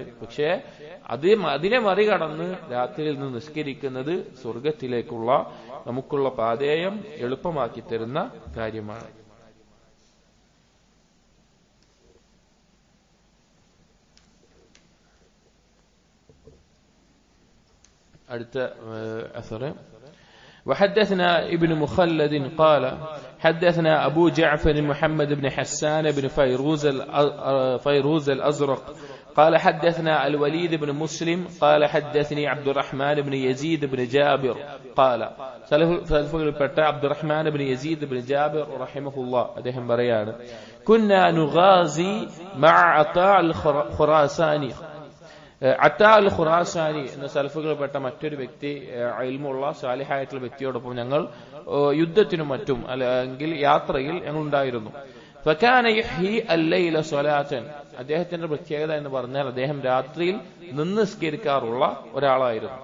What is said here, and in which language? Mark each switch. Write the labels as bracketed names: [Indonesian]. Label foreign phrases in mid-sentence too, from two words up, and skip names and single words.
[Malayalam] പക്ഷേ അതിനെ മറികടന്ന് രാത്രിയിൽ നിന്ന് നിസ്കരിക്കുന്നത് സ്വർഗത്തിലേക്കുള്ള നമുക്കുള്ള പാതേയം എളുപ്പമാക്കി തരുന്ന കാര്യമാണ്. അടുത്ത അസറ് [Arabic] وحدثنا ابن مخلد قال حدثنا أبو جعفر محمد بن حسان بن فيروز الأزرق قال حدثنا الوليد بن مسلم قال حدثني عبد الرحمن بن يزيد بن جابر قال عبد الرحمن بن يزيد بن جابر رحمه الله أدهم بريان كنا نغازي مع عطاء الخراساني. [Malayalam] അത്താ അൽ ഖുറാസാനി എന്ന സലഫുകൾപ്പെട്ട മറ്റൊരു വ്യക്തി, ഇൽമുള്ള സാലിഹായിട്ടുള്ള വ്യക്തിയോടൊപ്പം ഞങ്ങൾ യുദ്ധത്തിനും മറ്റും അല്ലെങ്കിൽ യാത്രയിൽ ഞങ്ങൾ ഉണ്ടായിരുന്നു. [Arabic] فكان يحيي الليل صلاة, [Malayalam] അദ്ദേഹത്തിന്റെ പ്രത്യേകത എന്ന് പറഞ്ഞാൽ അദ്ദേഹം രാത്രിയിൽ നിസ്കരിക്കാറുള്ള ഒരാളായിരുന്നു.